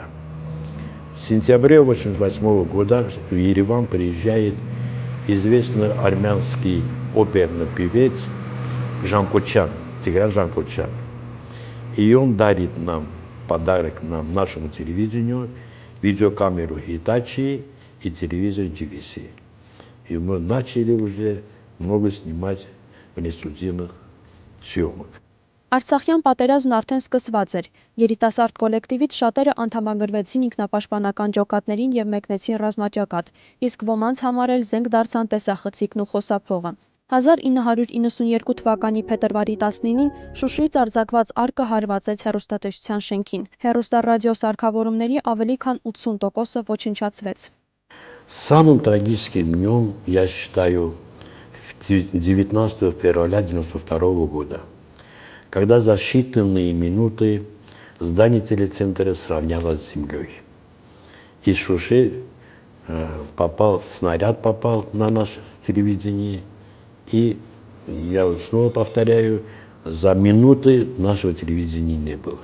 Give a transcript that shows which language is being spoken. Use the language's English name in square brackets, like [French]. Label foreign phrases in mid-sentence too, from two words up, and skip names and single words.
[Russian] В сентябре 1988 года в Ереван приезжает известный армянский оперный певец Жанкочан, Тигран Жанкочан. И он дарит нам подарок нашему телевидению, видеокамеру Hitachi и телевизор GVC. И мы начали уже много снимать внесудебных съемок. [Armenian] Արցախյան պատերազմն արդեն սկսված էր։ Երիտասարդ կոլեկտիվից շատերը անդամագրվեցին ինքնապաշտպանական ջոկատներին եւ մեկնեցին ռազմաճակատ, իսկ ոմանց համար էլ զենք դարձան տեսախցիկն ու խոսափողը։ 1992 թվականի փետրվարի 19-ին Շուշիից արձակված արկը հարվածեց հեռուստատեսության շենքին։ Հեռուստառադիո սարքավորումների ավելի քան 80%-ը ոչնչացվեց։ [Russian] Самым трагическим днем я считаю 19 февраля 1992 года, когда за считанные минуты здание телецентра сравнялось с землей. Из Шуши снаряд попал на наше телевидение, и я снова повторяю, за минуты нашего телевидения не было.